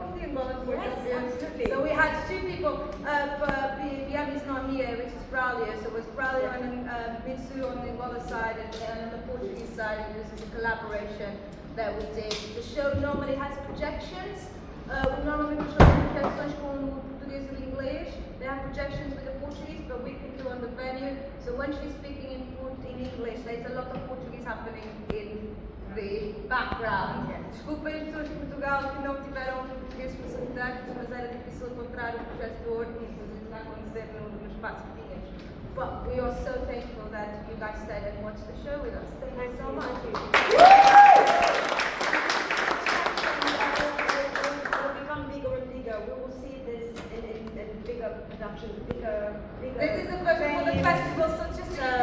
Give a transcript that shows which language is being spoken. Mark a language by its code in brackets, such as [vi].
[en] So we had two people, Biam is not here, which is Brawly, so it was Brawly and Mitsu on the Angola side and on the Portuguese side, and this is a collaboration that we did. The show normally has projections, we normally show [pt] canções com português e inglês, [en] They have projections with the Portuguese, but we can do on the venue. So when she's speaking in English, there's a lot of Portuguese happening in the background. [pt] Desculpem as pessoas de Portugal que não tiveram português facilitantes, mas era difícil encontrar o projetor e tudo isso a acontecer no espaço que tínhamos. [en] But we are so thankful that you guys stayed and watched the show with us. Thank you so much. Will become bigger and bigger. We will see this in bigger productions, bigger. This is a version for the festival, so just to